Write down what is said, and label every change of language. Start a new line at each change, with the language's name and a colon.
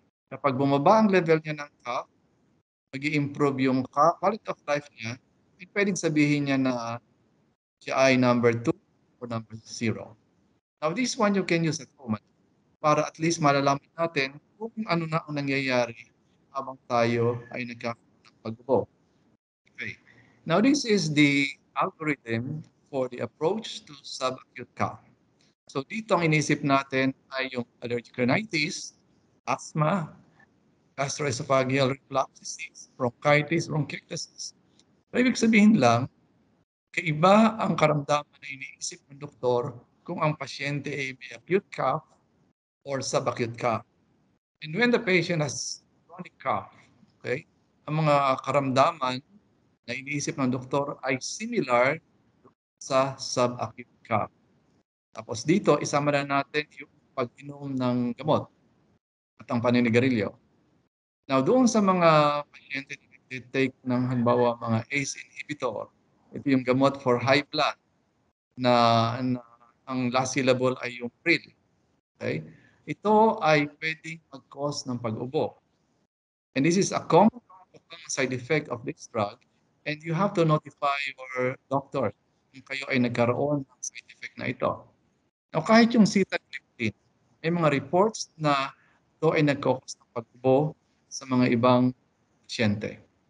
Filipino: Kapag bumaba ang level niya ng cough, mag-i-improve yung quality of life niya, pwedeng sabihin niya na siya ay number 2 or number 0. Now,
English: this one you can use at home
Filipino: para at least malalaman natin kung ano na ang nangyayari habang tayo ay nagkakaroon ng pag-ubo.
English: Okay. Now, this is the algorithm for the approach to subacute cough.
Filipino: So, dito ang inisip natin ay yung allergic rhinitis, asthma, gastroesophageal reflux disease, bronchitis, bronchiectasis. So, ibig sabihin lang, kaiba ang karamdaman na iniisip ng doktor kung ang pasyente ay may acute cough or subacute cough.
English: And when the patient has chronic cough, okay,
Filipino: ang mga karamdaman na iniisip ng doktor ay
English: similar sa subacute cough.
Filipino: Tapos dito, isama na natin yung pag-inom ng gamot at ang paninigarilyo. Now, doon sa mga pasyente na nag-take ng halimbawa mga ACE inhibitor, ito yung gamot for high blood na ang last syllable ay yung pril. Okay? Ito ay pwedeng mag-cause ng pag-ubo.
English: And this is a common side effect of this drug, and you have to notify your doctor
Filipino: kung kayo ay nagkaroon ng side effect na ito. Now, kahit yung sitagliptin, may mga reports na ito ay nag-cause ng pag-ubo sa mga ibang pasyente.